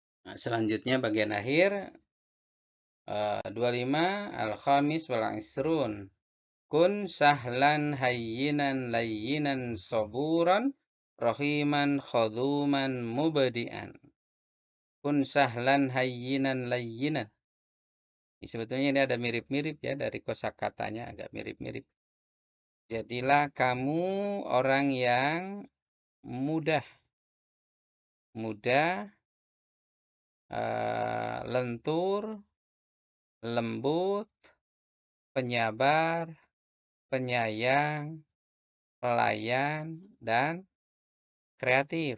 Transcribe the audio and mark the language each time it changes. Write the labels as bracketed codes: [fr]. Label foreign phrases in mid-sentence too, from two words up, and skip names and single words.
[id] Selanjutnya bagian akhir 25 [ar] الخامس والعشرون. كن سهلا هينا لينا صبورا رحيما خدوما مبدعا. كن سهلا هينا لينا. [id] Sebetulnya ini ada mirip-mirip ya, dari kosakatanya agak mirip-mirip. Jadilah kamu orang yang mudah, lentur, lembut, penyabar, penyayang, pelayan, dan kreatif.